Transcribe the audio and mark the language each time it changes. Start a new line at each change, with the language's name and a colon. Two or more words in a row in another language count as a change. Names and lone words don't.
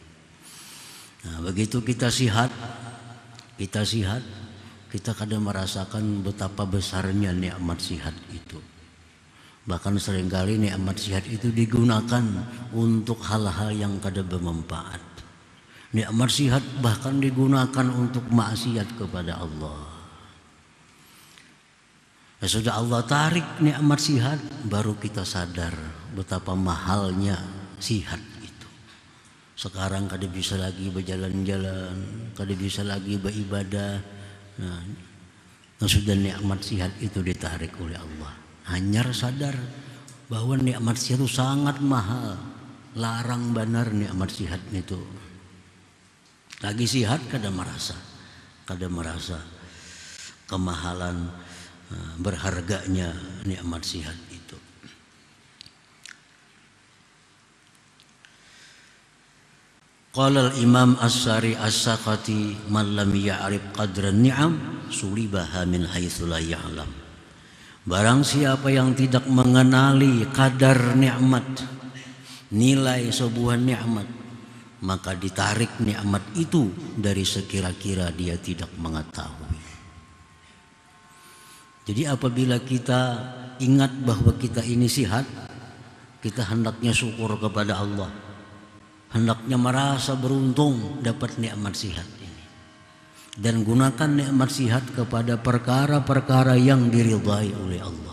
Indonesian: Nah, begitu kita sihat, kita kadang merasakan betapa besarnya nikmat sihat itu. Bahkan seringkali nikmat sihat itu digunakan untuk hal-hal yang kada bermanfaat. Nikmat sihat bahkan digunakan untuk maksiat kepada Allah. Ya, sudah Allah tarik nikmat sihat, baru kita sadar betapa mahalnya sihat itu. Sekarang kada bisa lagi berjalan-jalan, kada bisa lagi beribadah. Nah, sudah nikmat sihat itu ditarik oleh Allah. Hanya sadar bahwa nikmat sihat itu sangat mahal. Larang benar nikmat sihat itu. Lagi sihat kada merasa kemahalan, berharganya nikmat sihat itu.
Arabic: قال الإمام السري السقطي، من لم يعرف قدر النعم سلبها من حيث لا يعلم. Barang siapa yang tidak mengenali kadar nikmat, nilai sebuah nikmat, maka ditarik nikmat itu dari sekira-kira dia tidak mengetahui. Jadi apabila kita ingat bahwa kita ini sihat, kita hendaknya syukur kepada Allah, hendaknya merasa beruntung dapat nikmat sihat ini, dan gunakan nikmat sihat kepada perkara-perkara yang diridhai oleh Allah.